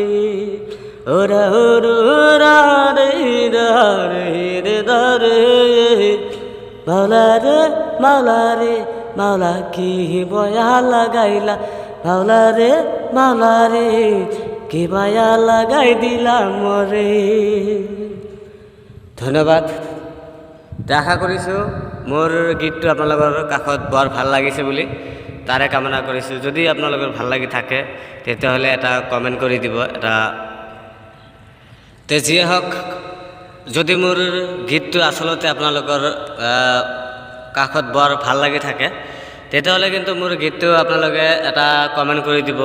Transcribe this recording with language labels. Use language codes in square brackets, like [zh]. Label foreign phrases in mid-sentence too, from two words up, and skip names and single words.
[bn] ওরা হরে হরে মাওলা রে মাওলা রে মাওলা কি বয়া লাগাইলা। মাওলা রে মাওলা রে কি বয়া লাগাই দিলা মরে। [as] ধন্যবাদ। আশা কৰিছোঁ মোৰ গীতটো আপোনালোকৰ কাষত বৰ ভাল লাগিছে বুলি, তাৰে কামনা কৰিছোঁ। যদি আপোনালোকৰ ভাল লাগি থাকে তেতিয়াহ'লে এটা কমেণ্ট কৰি দিব। যিয়ে হওক, যদি মোৰ গীতটো আচলতে আপোনালোকৰ কাষত বৰ ভাল লাগি থাকে তেতিয়াহ'লে কিন্তু মোৰ গীতটো আপোনালোকে এটা কমেণ্ট কৰি দিব।